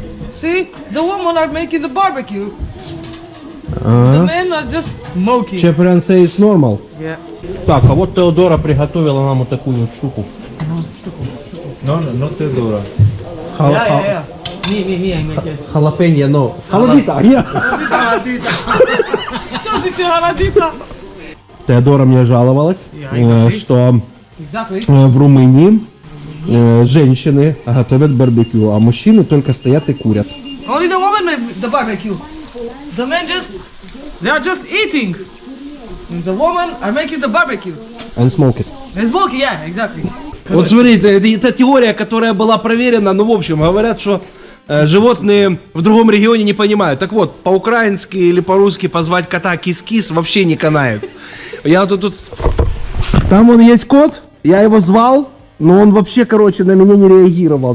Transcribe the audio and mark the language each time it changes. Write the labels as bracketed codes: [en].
[en] See, the women are making the barbecue. The men are just smoking. Cyprian says normal. Yeah. [ru] Так, а вот Теодора приготовила нам вот такую вот штуку. [en] No Teodora. Yeah. Me, I make it. [ru] Халапеньо, но... Халадита! Что ты халадита? Теодора мне жаловалась, что [en] Exactly. [ru] в Румынии женщины готовят барбекю, а мужчины только стоят и курят. [en] Only the women make the barbecue. The men they are just eating. The women are making the barbecue. And smoke it. And smoking, yeah, exactly. [ru] Вот смотрите, это теория, которая была проверена, ну, в общем, говорят, что животные в другом регионе не понимают. Так вот, по-украински или по-русски позвать кота кис-кис вообще не канает. Я тут... Там он есть кот, я его звал, но он вообще, короче, на меня не реагировал.